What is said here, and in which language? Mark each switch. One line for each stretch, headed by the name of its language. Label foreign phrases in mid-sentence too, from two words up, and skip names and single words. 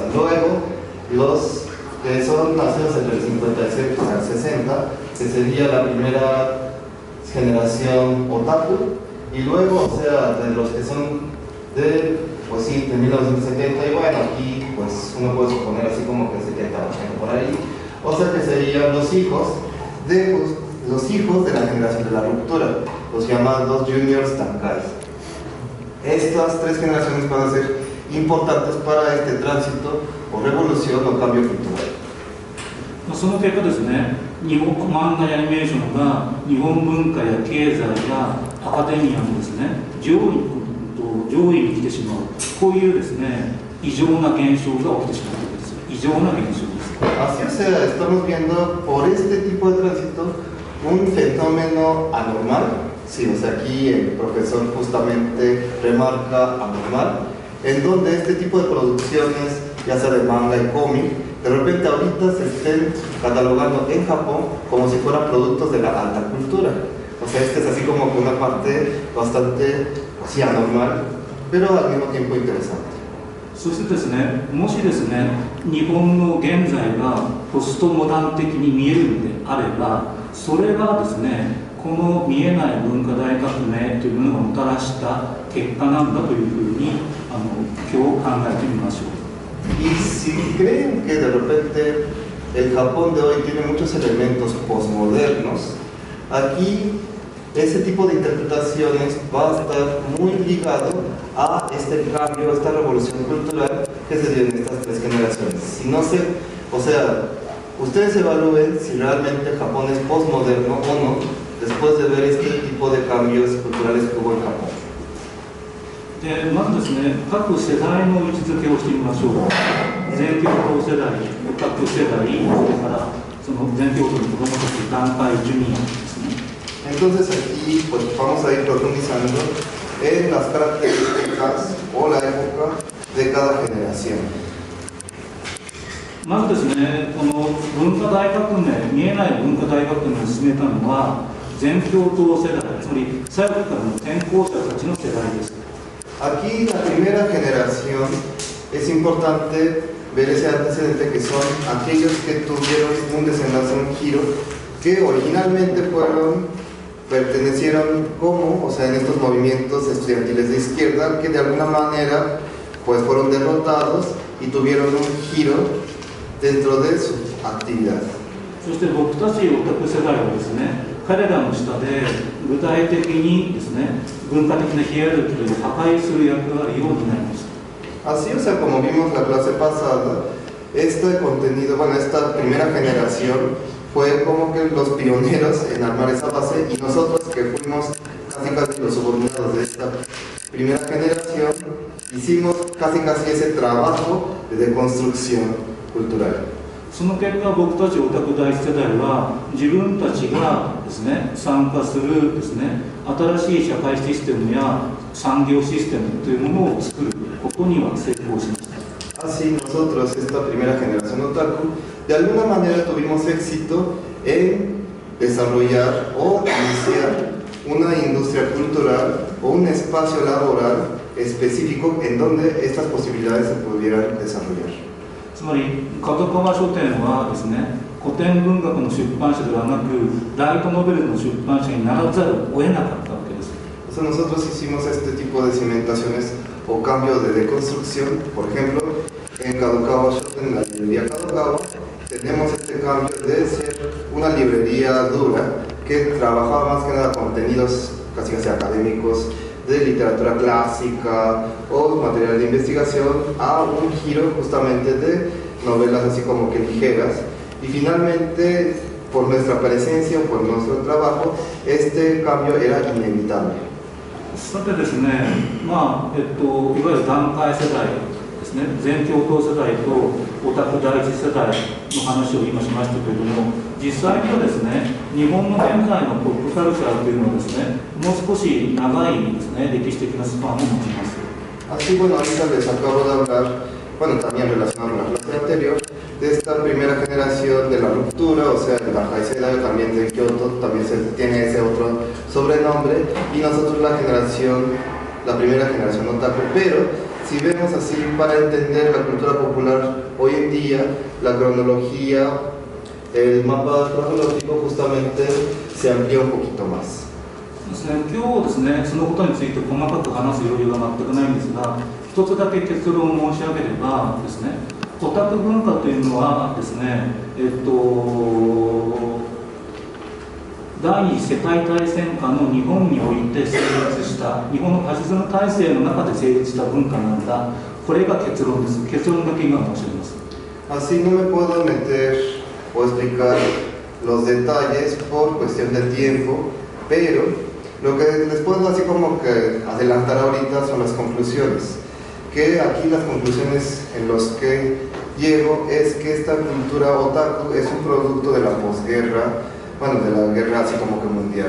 Spanish: Luego, los que son nacidos entre el 56 al 60, que sería la primera generación otaku, y luego, o sea, de los que son de, pues sí, de 1970, y bueno, aquí pues uno puede suponer así como que 70, 80 por ahí, o sea que serían los hijos de la generación de la ruptura, los llamados juniors Dankai. Estas 3 generaciones van a ser importantes para este tránsito o revolución o cambio cultural.
Japanese: その結果ですね、 日本漫画やアニメーションが日本文化や経済やアカデミアのですね上位に来てしまう、こういうですね異常な現象が起きてしまうわけです。異常な現象です。
Spanish: Así, o sea, estamos viendo por este tipo de tránsito un fenómeno anormal. Sí, o sea, aquí el profesor justamente remarca anormal, en donde este tipo de producciones, ya sea de manga y cómic, de repente ahorita se estén catalogando en Japón como si fueran productos de la alta cultura. O sea, este es así como que una parte bastante así anormal, pero al mismo tiempo interesante.
Japanese: そしてですね、もしですね、日本の現在がポストモダン的に見えるのであれば、それがですね、この見えない文化大革命というものがもたらした結果なんだというふうに今日考えてみましょう。
Spanish: Y si creen que de repente el Japón de hoy tiene muchos elementos posmodernos, aquí ese tipo de interpretaciones va a estar muy ligado a este cambio, a esta revolución cultural que se dio en estas tres generaciones. Si no se, o sea, ustedes evalúen si realmente Japón es posmoderno o no, después de ver este tipo de cambios culturales que hubo en Japón.
Japanese: でまずですね、各世代の位置づけをしてみましょう。全教頭世代、各世代、それからその全教頭の子どもたち、団塊ジュニアですね。
Spanish: Entonces aquí pues vamos a ir profundizando en las características o la época de cada generación.
Japanese: まずですね、この文化大革命、見えない文化大革命を進めたのは全教頭世代、つまり最後からの転校者たちの世代です。
Spanish: Aquí la primera generación es importante ver ese antecedente que son aquellos que tuvieron un desenlace, un giro, que originalmente pertenecieron como, o sea, en estos movimientos estudiantiles de izquierda, que de alguna manera pues fueron derrotados y tuvieron un giro dentro de su actividad.
Japanese: そして僕たちオタク世代はですね、彼らの下で具体的にですね、文化的なヒエラルキーを破壊する役割を担いました。
Spanish: Así, o sea, como vimos la clase pasada, este contenido, bueno, esta primera generación fue como que los pioneros en armar esa base y nosotros que fuimos casi los subordinados de esta primera generación, hicimos casi ese trabajo de deconstrucción cultural.
Japanese: その結果、僕たちオタク第一世代は自分たちがですね、参加するですね、新しい社会システムや産業システムというものを作ることには成功しました。
Spanish: Así nosotros, esta primera generación otaku, de alguna manera tuvimos éxito en desarrollar o iniciar una industria cultural o un espacio laboral específico en donde estas posibilidades se pudieran desarrollar.
Japanese: つまり角川書店はですね、古典文学の出版社ではなくライトノベルの出版社にならざるを得なかったわけです。
Spanish: O sea, nosotros hicimos este tipo de cimentaciones o cambios de deconstrucción. Por ejemplo, en Kadokawa Shoten, en la librería Kadokawa, tenemos este cambio de ser una librería dura que trabajaba más que nada contenidos casi académicos de literatura clásica o material de investigación a un giro justamente de novelas así como que ligeras. Y finalmente, por nuestra presencia, por nuestro trabajo, este cambio era inevitable.
Japanese: さてですね、いわゆる団塊世代ですね、全教頭世代とオタク第一世代の話を今しましたけれども、実際にはですね、日本の現在のポップカルチャーというのはですね、もう少し長いですね、歴史的なスパンを持ちます。
Spanish: Así, bueno, ahorita les acabo de hablar, bueno, también relacionado con la clase anterior, de esta primera generación de la ruptura, o sea, el
Japanese: バンカイ世代,
Spanish: también de Kyoto, también tiene ese otro sobrenombre, y nosotros la primera generación otaku, pero si vemos así, para entender la cultura popular hoy en día, la cronología, el mapa cronológico justamente se amplía un poquito más.
Japanese: ですね、今日ですね、そのことについて細かく話す余裕が全くないんですが、一つだけ結論を申し上げればですね、オタク文化というのはですね、第二次世界大戦下の日本において成立した日本のファシズム体制の中で成立した文化なんだ、これが結論です。結論だけ今申し上げます。
Spanish: Así no me puedo meter o explicar los detalles por cuestión de tiempo, pero lo que les puedo así como que adelantar ahorita son las conclusiones. Que aquí las conclusiones en los que llego es que esta cultura otaku es un producto de la posguerra, bueno, de la guerra así como que mundial.